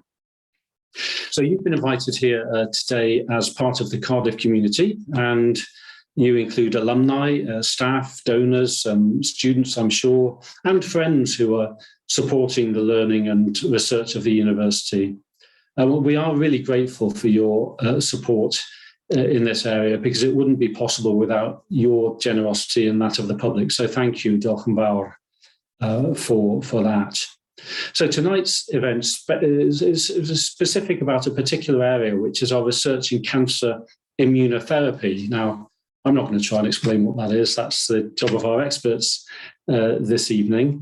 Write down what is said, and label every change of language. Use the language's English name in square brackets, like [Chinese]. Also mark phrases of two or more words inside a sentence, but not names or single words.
[English] So you've been invited here today as part of the Cardiff community, and you include alumni, staff, donors, students, I'm sure, and friends who are supporting the learning and research of the university. We are really grateful for your support in this area, because it wouldn't be possible without your generosity and that of the public. So thank you, [Welsh] diolch yn fawr, [English] for that. So tonight's event is specific about a particular area, which is our research in cancer immunotherapy. Now, I'm not going to try and explain what that is. That's the job of our experts this evening.